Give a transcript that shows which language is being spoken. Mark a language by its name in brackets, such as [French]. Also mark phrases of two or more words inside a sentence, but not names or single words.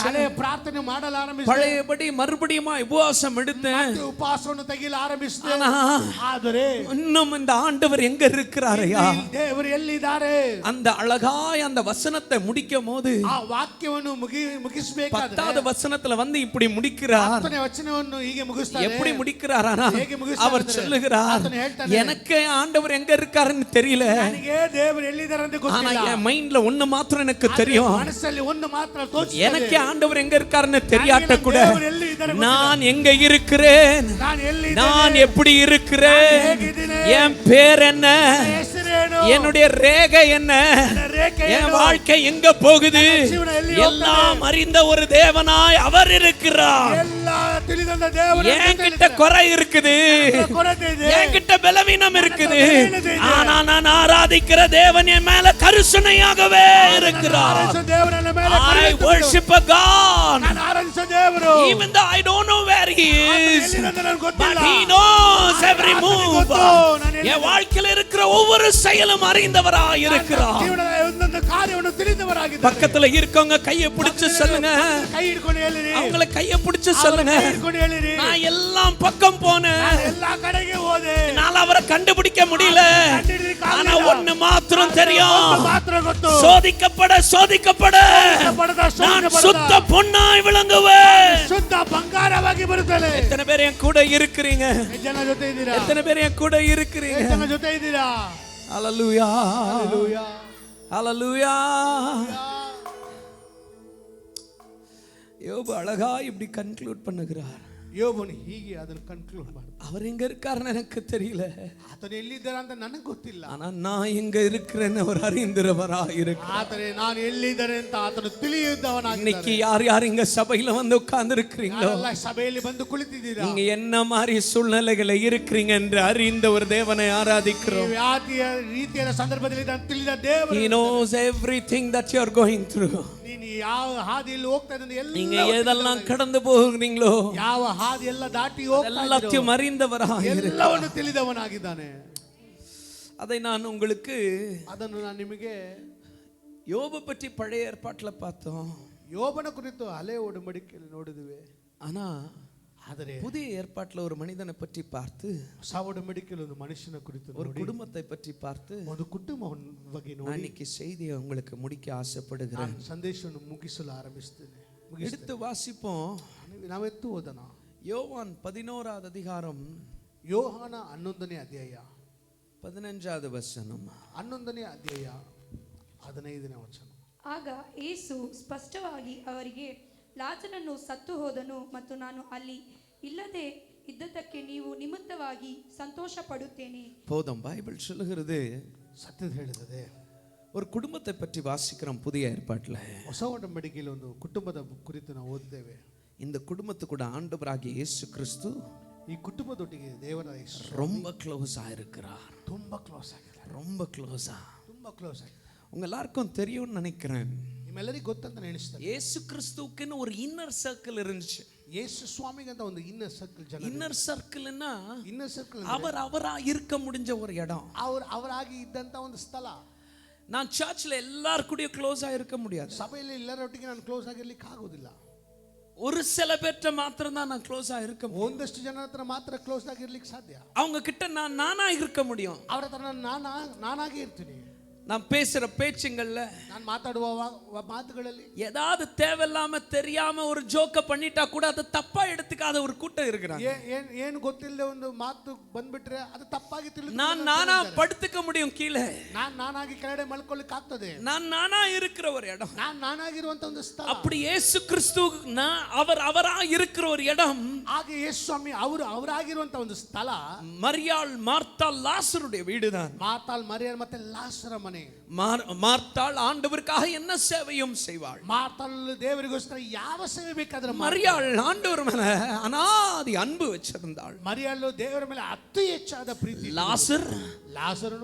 [Kannada] ಹಳೆಯ ಪ್ರಾರ್ಥನೆ ಮಾಡಲು ಆರಂಭಿಸಿದೆ, [Tamil] பழையபடி மறுபடியும் உபவாசம் எடுத்தேன். [Kannada] ಉಪವಾಸವನ್ನು ತೆಗೆಯಲು ಆರಂಭಿಸಿದೆ. [Tamil] ஆனா [Kannada] ಆದರೆ [Tamil] இன்னும் இந்த ஆண்டவர் எங்க இருக்கிறாரையா? [Kannada] ದೇವರು ಎಲ್ಲಿದ್ದಾರೆ? [Tamil] அந்த அழகாய் அந்த வசனத்தை முடிக்கும் போது [Kannada] ಆ ವಾಕ್ಯವನ್ನು ಮುಗಿಸಬೇಕಾದ್ರೆ [Tamil] 10வது வசனத்துல வந்து இப்படி முடிக்கிறார். [Kannada] 10ನೇ ವಚನವನ್ನು ಹೀಗೆ ಮುಗಿಸ್ತಾರೆ. [Tamil] எப்படி முடிக்கிறாரானா, [Kannada] ಹೇಗೆ ಮುಗಿಸ್ತಾರೆ? [Tamil] அவர் சொல்லுகிறார், [Kannada] ಆತನು ಹೇಳ್ತಾನೆ, [Tamil] எனக்கு ஆண்டவர் எங்க இருக்காருன்னு தெரியல, [Kannada] ನನಗೆ ದೇವರು ಎಲ್ಲಿದ್ದಾರೆ ಅಂತ [Tamil] ஆனா [Kannada] ಗೊತ್ತಿಲ್ಲ, [Tamil] என் மைண்ட்ல ஒண்ணு மாத்திரம் எனக்கு தெரியும், [Kannada] ಮನಸ್ಸಲ್ಲಿ ಒಂದು ಮಾತ್ರ ತೋಚಿಸುತ್ತದೆ, [Tamil] எனக்கு ஆண்டவர் எங்க இருக்காருன்னு தெரியாட்ட கூட [Kannada] ದೇವರು ಎಲ್ಲಿ ಇದ್ದಾರೆ ಗೊತ್ತಿಲ್ಲ, [Tamil] நான் எங்க இருக்கிறேன், [Kannada] ನಾನು ಎಲ್ಲಿ [Tamil] நான் எப்படி இருக்கிறேன், என் பேர் என்ன, [Kannada] ಹೆಸರೇನು, ಏನು [Tamil] என்னுடைய ரேகை என்ன, [Kannada] ನನ್ನ ರೇಖೆ [Tamil] என் [Kannada] ಏನು [Tamil] வாழ்க்கை எங்க போகுது [Kannada] ಜೀವನ ಎಲ್ಲಿ ಹೋಗ್ತದೆ? [Tamil] எல்லாம் அறிந்த ஒரு தேவனாய் அவர் இருக்கிறார். [Kannada] ಎಲ್ಲ ತಿಳಿದಂತ ದೇವರು [Tamil] என்கிட்ட குறை இருக்குது, [Kannada] ಕೊರತೆ ಇದೆ [Tamil] என்கிட்ட பலவீனம் இருக்குது, [Kannada] பலவீனತೆ ಇದೆ. [Tamil] ஆனா நான் ஆராதிக்கிற தேவன் என் மேல கருணையாகவே இருக்கிறார். [Kannada] ಆರಾಧಿಸೋ ದೇವರನ್ನ ಮೇಲೆ [English] I worship a God [Kannada] ನಾನು ಆರಾಧಿಸೋ ದೇವರು [English] even though I don't know where he is, [Kannada] ಎಲ್ಲಿರೋದು ನನಗೆ [English] but [Kannada] ಗೊತ್ತಿಲ್ಲ [English] he knows every [Kannada] ಆತನಿಗೆ [English] move. [Kannada] ಗೊತ್ತು, ನಾನು ಎಲ್ಲಿ- [Tamil] என் வாழ்க்கையில இருக்கிற ஒவ்வொரு செயலும் அறிந்தவராய் இருக்கிறார். [Kannada] ಜೀವನದ ಒಂದೊಂದು ಕಾರ್ಯವನ್ನು ತಿಳಿದವರಾಗಿದ್ದಾರೆ. [Tamil] பக்கத்துல இருக்கவங்க கையை பிடிச்சு சொல்லுங்க, [Kannada] ಕೈ ಹಿಡ್ಕೊಂಡು ಹೇಳಿರಿ, [Tamil] அவங்கள கையை பிடிச்சு சொல்லுங்க, [Kannada] ಕೈ ಹಿಡ್ಕೊಂಡು ಹೇಳಿರಿ, [Tamil] நான் எல்லாம் பக்கம் போனேன், [Kannada] ಎಲ್ಲಾ ಕಡೆಗೆ ಹೋದೆ, [Tamil] என்னால அவரை கண்டுபிடிக்க முடியல, ஆனா ஒண்ணு மாத்திரம் தெரியும், [Kannada] ಮಾತ್ರ ಗೊತ್ತು, [Tamil] சோதிக்கப்பட சோதிக்கப்பட நான் சுத்த பொன்னாய் விளங்குவேன். [Kannada] ಶುದ್ಧ ಬಂಗಾರವಾಗಿ ಬರುತ್ತೇನೆ. [Tamil] எத்தனை பேர் என் கூட இருக்கிறீங்க? [Kannada] ಎಷ್ಟು ಜನ ಜೊತೆ ಇದ್ದೀರಾ? [Tamil] எத்தனை பேர் என் கூட இருக்கிறீங்க? [Kannada] ಎಷ್ಟು ಜನ ಜೊತೆ ಇದ್ದೀರಾ? [Tamil] ஹalleluya, [Kannada] ಹಲ್ಲೆಲೂಯಾ, [Tamil] ஹalleluya. யோபு அழகா இப்படி கன்க்ளூட் பண்ணுகிறார். [Kannada] ಯೋಬನು ಹೀಗೆ ಅದನ್ನು ಕನ್ಕ್ಲೂಡ್ ಮಾಡ್ತಾನೆ. [Tamil] அவர் எங்க இருக்காருன்னு எனக்கு தெரியல, [Kannada] ಆತನು ಎಲ್ಲಿದ್ದಾರ ಅಂತ ನನಗೆ ಗೊತ್ತಿಲ್ಲ, [Tamil] ஆனா நான் எங்க இருக்கிறேன்னு அவர் அறிந்திரவரா இருக்கு. [Kannada] ಆದರೆ ನಾನು ಎಲ್ಲಿದ್ದಾರೆ ಅಂತ ಆತನು ತಿಳಿಯುವವನಾಗಿದ್ದಾನೆ. [Tamil] இன்னைக்கு யார் யார் இங்க சபையில வந்து உட்கார்ந்து இருக்கிறீங்களோ, [Kannada] ಎಲ್ಲ ಸಭೆಯಲ್ಲಿ ಬಂದು ಕುಳಿತಿದ್ದೀರಾ, [Tamil] நீங்க என்ன மாதிரி சூழ்நிலைகளை இருக்கிறீங்க என்று அறிந்த ஒரு தேவனை ஆராதிக்கிறோம். [Kannada] ನೀವು ಯಾವ ರೀತಿಯ ಸಂದರ್ಭದಲ್ಲಿ ಇದನ್ನು ತಿಳಿದ ದೇವರು, [English] He knows everything that you are going through. [Kannada] ನೀನು ಯಾವ ಹಾದಿಯಲ್ಲಿ ಹೋಗ್ತಾ ಇದ್ದೀಯ [Tamil] நீங்க [Kannada] ಎಲ್ಲ [Tamil] எதெல்லாம் கடந்து போகிறீங்களோ [Kannada] ಯಾವ ಹಾದಿ ಎಲ್ಲ ದಾಟಿ ಹೋಗ್ತಾ [Tamil] எல்லாத்தையும் அறிந்தவராக [Kannada] ಎಲ್ಲವನ್ನು ತಿಳಿದವನಾಗಿದ್ದಾನೆ. [Tamil] அதை நான் உங்களுக்கு [Kannada] ಅದನ್ನು ನಾನು ನಿಮಗೆ [Tamil] யோபு பற்றி பழைய ஏற்பாட்டுல பார்த்தோம், [Kannada] ಯೋಬನ ಕುರಿತು ಹಳೆ ಒಡಂಬಡಿಕೆಯಲ್ಲಿ ನೋಡಿದ್ವಿ. [Tamil] ஆனா [Kannada] ಆದರೆ [Tamil] புதிய ஏற்பாட்டுல ஒரு மனிதனை பற்றி பார்த்து, [Kannada] ಹೊಸ ಒಡಂಬಡಿಕೆಯಲ್ಲಿ ಒಂದು ಮನುಷ್ಯನ ಕುರಿತು [Tamil] ஒரு [Kannada] ನೋಡಿ, [Tamil] குடும்பத்தை பற்றி பார்த்து [Kannada] ಒಂದು ಕುಟುಂಬದ ಬಗ್ಗೆ [Tamil] நான் [Kannada] ನೋಡಿ [Tamil] இன்னைக்கு செய்தியை உங்களுக்கு முடிக்க ஆசைப்படுகிறேன். [Kannada] ನಾನು ಸಂದೇಶವನ್ನು ಮುಗಿಸಲು ಆರಂಭಿಸ್ತೇನೆ. [Tamil] எடுத்து வாசிப்போம். [Kannada] ನಾವೆತ್ತು ಓದೋಣ. [Tamil] யோவான் 11வது அதிகாரம் [Kannada] ಯೋಹಾನ 11ನೇ ಅಧ್ಯಾಯ [Tamil] 15வது வசனம். [Kannada] 11ನೇ ಅಧ್ಯಾಯ 15ನೇ ವಚನ. ಆಗ ಯೇಸು ಸ್ಪಷ್ಟವಾಗಿ ಅವರಿಗೆ, ಲಾಜರನು ಸತ್ತು ಹೋದನು ಮತ್ತು ನಾನು ಅಲ್ಲಿ ಇಲ್ಲದೆ ಇದ್ದದಕ್ಕೆ ನೀವು ನಿಮಿತ್ತವಾಗಿ ಸಂತೋಷ ಪಡುತ್ತೇನೆ. [Tamil] போதும், பைபிள் சொல்லுகிறது, [Kannada] ಸತ್ಯದ ಹೇಳಿದೆ. [Tamil] ஒரு குடும்பத்தை பற்றி வாசிக்கிறோம் புதிய ஏற்பாட்டுல. [Kannada] ಹೊಸ ಒಡಂಬಡಿಕೆಯಲ್ಲಿ ಒಂದು ಕುಟುಂಬದ ಕುರಿತು ನಾವು ಓದಿದ್ದೇವೆ. [Tamil] இந்த குடும்பத்து கூட ஆண்டவராகிய இயேசு கிறிஸ்து [Kannada] ಈ ಕುಟುಂಬದೊಟ್ಟಿಗೆ ದೇವರ [Tamil] ரொம்ப க்ளோஸா இருக்கிறார். [Kannada] ತುಂಬಾ ಕ್ಲೋಸ್ ಆಗಿದೆ, [Tamil] ரொம்ப க்ளோஸா. [Kannada] ತುಂಬಾ ಕ್ಲೋಸ್ ಆಗಿದೆ. [Tamil] உங்க எல்லாருக்கும் தெரியும்னு நினைக்கிறேன், [Kannada] ನಿಮ್ಮೆಲ್ಲರಿಗೂ ಗೊತ್ತಂತ ನೆನೆಸ್ತೇನೆ. [Tamil] இயேசு கிறிஸ்துவுக்குன்னு ஒரு [English] inner circle [Tamil] இருந்துச்சு. [Kannada] ಯೇಸು ಸ್ವಾಮಿಗೆ ಅಂತ ಒಂದು [English] inner circle [Kannada] ಜನ. [English] inner circleனா inner circle [Tamil] அவரா இருக்க முடிஞ்ச ஒரு இடம். [Kannada] ಅವರಾಗಿ ಇದ್ದಂತ ಒಂದು ಸ್ಥಳ. [Tamil] நான் சர்ச்ல எல்லார் கூடயும் க்ளோஸா இருக்க முடியாது, [Kannada] ಸಭೆಯಲ್ಲಿ ಎಲ್ಲರೊಟ್ಟಿಗೆ ನಾನು ಕ್ಲೋಸ್ ಆಗಿರ್ಲಿಕ್ಕೆ ಆಗೋದಿಲ್ಲ. [Tamil] ஒரு சில பேர்ட்ட மாத்திரம் தான் நான் க்ளோஸா இருக்க முடியும். [Kannada] ಒಂದಷ್ಟು ಜನರ ಹತ್ರ ಮಾತ್ರ ಕ್ಲೋಸ್ ಆಗಿರ್ಲಿಕ್ಕೆ ಸಾಧ್ಯ. [Tamil] அவங்க கிட்ட நான் நானா இருக்க முடியும். [Kannada] ಅವರ ಹತ್ರ ನಾನಾಗಿ ಇರ್ತೀನಿ. [Tamil] நான் பேசுற பேச்சுங்கள்ல, [Kannada] ನಾನು ಮಾತಾಡುವ ಮಾತುಗಳಲ್ಲಿ [Tamil] ஏதாவது தேவையில்லாம தெரியாம ஒரு ஜோக்க பண்ணிட்டா கூட அதை தப்பா எடுத்துக்காத ஒரு கூட்டம் இருக்கிறாங்க. [Kannada] ಏನು ಗೊತ್ತಿಲ್ಲದೆ ಒಂದು ಮಾತು ಬಂದ್ಬಿಟ್ರೆ ಅದು ತಪ್ಪಾಗಿ ತಿಳಿದು [Tamil] நானா படுத்துக்க முடியும் கீழே, [Kannada] ನಾನಾಗಿ ಕೆಳಗಡೆ ಮಲ್ಕೊಳ್ಳಿಕ್ಕೆ ಆಗ್ತದೆ. [Tamil] நானா இருக்கிற ஒரு இடம். [Kannada] ನಾನಾಗಿರುವಂತ ಒಂದು ಸ್ಥಳ. [Tamil] அப்படி இயேசு கிறிஸ்து அவரா இருக்கிற ஒரு இடம். [Kannada] ಹಾಗೆ ಯೇಸು ಸ್ವಾಮಿ ಅವರಾಗಿರುವಂತ ಒಂದು ಸ್ಥಳ [Tamil] மரியாள், மார்த்தாள், லாசருடைய வீடுதான். [Kannada] ಮಾರ್ತಾಳ್, ಮರಿಯಲ್ ಮತ್ತೆ ಲಾಸರ ಮನೆ. [Tamil] மார்த்தாள் ஆண்டவருக்காக என்ன சேவையும் செய்வாள். [Kannada] ಮಾರ್ತಾಳ್ ದೇವರಿಗೋಸ್ಕರ ಯಾವ ಸೇವೆ ಬೇಕಾದ್ರೆ [Tamil] மரியாள் ஆண்டவர் மேல அனாதி அன்பு வச்சிருந்தாள். [Kannada] ಮರಿಯಲ್ಲು ದೇವರ ಮೇಲೆ ಅತಿ ಹೆಚ್ಚಾದ ಪ್ರೀತಿ. ಲಾಸರನು